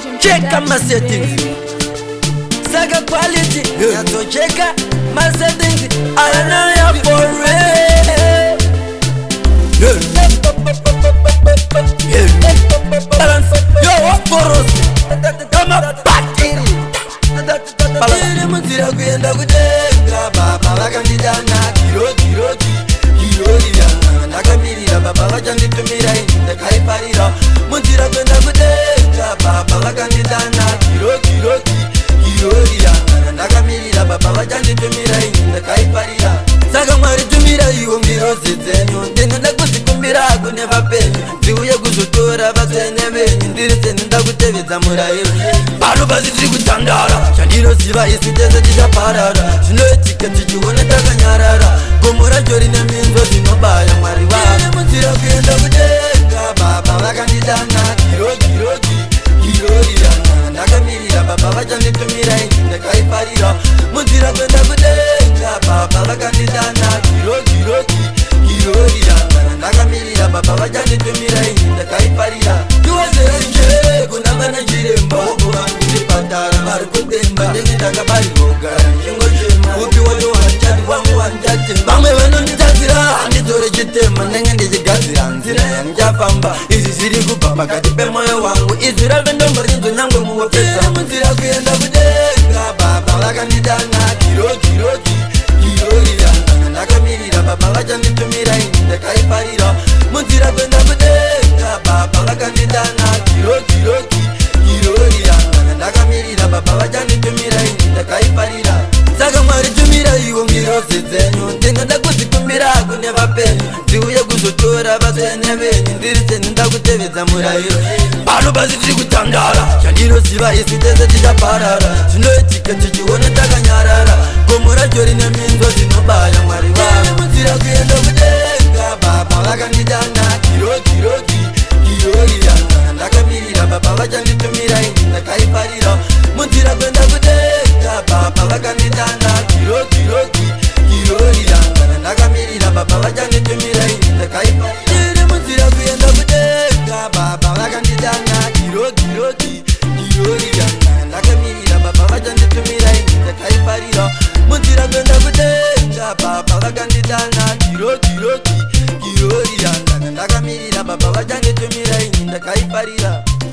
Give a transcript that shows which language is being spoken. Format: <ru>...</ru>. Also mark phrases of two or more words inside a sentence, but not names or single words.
<sn>Cheka ma settings. Saka quality. Yeah. Yato cheka ma settings.</sn> <en>I don't know ya for real. Yeah. Yeah. Balance. Yo, what for us? Come on, party. Balance.</en> <sn>Munzira kuenda kudenga, baba vakandidana, kiro, kiro, ki-, kiro, kiro, kiro, ndakamira, baba vakandituma ine ndakaiparira. Munzira kuenda kudenga, baba vakandidana, kiro, kiro, ki-, kiro, ndakamirira, baba vakandituma ine ndakaiparira. Saka Mwari tumira iwo ngirozi dzenyu, ndinoda kuzvikumbira kune vapenyu, ndiuye kuzotora vatsvene venyu, ndiri seni ndakutevedza murayiro. Pano pasi tiri kutandara, chandinoziva isu tese tichaparara, zvinoitika tichiona takanyarara, gomo racho rine minzwa dzinobaya Mwari wangu. Ndiri munzira kuenda kudenga, baba vakandidana, kiro, kiro, ki-, kiro, ndakamirira, baba vachanditumira ini ndakaiparira. Munzira kuenda kudenga, baba vakandidana, kiro, kiro, ki-, kiro, ndakamirira, baba vachanditumira ini ndakaiparira. Ndiwezere nje kuna vana chiremba, uko vanhu kuchipatara vari kudemba, ndenge ndakabarirwa kugara ndichingochema. Upi wacho wandichati wangu wandichati. Vamwe vanonditadzira handidzore chitema, ndenge ndichigadzira nzira yandichafamba. Izvi zviri kubva pakati pemwoyo wangu, izwi rave ndombo rinzwe nyangwe muwopesa. Munzira kuenda kudenga, baba vakandidana, kiro, kiro, ki-, kiro, ndakamirira, baba vachanditumira ini ndakaiparira. Munzira kuenda kudenga, baba vakandidana, kiro, kiro, ki-, kiro, ndakamirira, baba vachanditumira ini ndakaiparira. Saka Mwari tumira iwo ngirozi dzenyu, ndinoda kuzvikumbira kune vapenyu, ndiuye kuzotora vatsvene venyu, ndiri seni ndakutevedza murayiro. Pano pasi tiri kutandara, chandinoziva isu tese tichaparara, zvinoitika tichiona takanyarara, gomo racho rine minzwa dzinobaya Mwari wangu. Ndiri munzira kuenda kudenga, baba vakandidana, kiro, kiro, ki-, kiro, ndakamirira, baba vachanditumira ini ndakaiparira. Munzira kuenda kudenga, baba vakandidana, kiro, kiro, ki-, kiro, ndakamirira, baba vachanditumira ini ndakaiparira. Ndiri munzira kuenda kudenga, baba vakandidana, kiro, kiro, ki-, kiro, ndakamirira, baba vachanditumira ini ndakaiparira. Munzira kuenda kudenga, baba vakandidana, kiro, kiro, ki-, kiro, ndakamirira, baba vachanditumira ini ndakaiparira.</sn>